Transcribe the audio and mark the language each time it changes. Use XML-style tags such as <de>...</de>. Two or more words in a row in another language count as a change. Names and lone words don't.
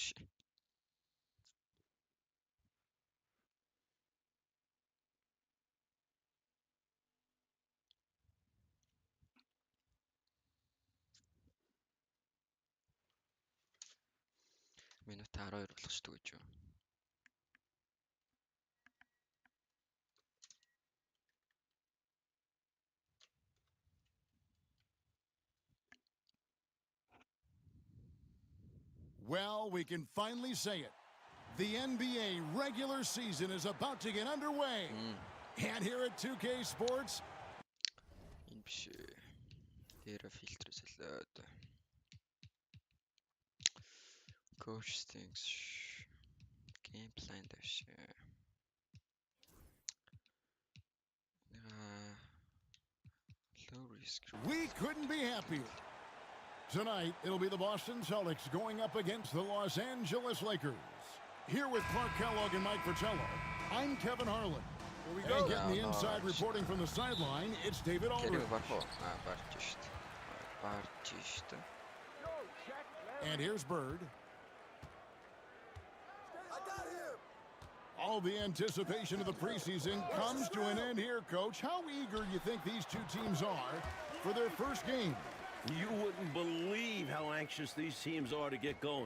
<mn>Минут 12 болгочтой гэж юу?</mn> <en>Well, we can finally say it. The NBA regular season is about to get underway. And here at 2K Sports,</en> <mn>Энэ биш. Дээр фильтр солиод.</mn> <en>Coach thinks game plan дэвш. Low risk. we couldn't be happier. Tonight, it'll be the Boston Celtics going up against the Los Angeles Lakers. Here with Clark Kellogg and Mike Fratello, I'm Kevin Harlan. Here we And go. getting the inside reporting from the sideline, it's David Aldridge.</en> <mn>Барж штэ.</mn> <en>And here's Bird. All the anticipation of the preseason comes to an end here, Coach. How eager do you think these two teams are for their first game? You wouldn't believe how anxious these teams are to get going.</en>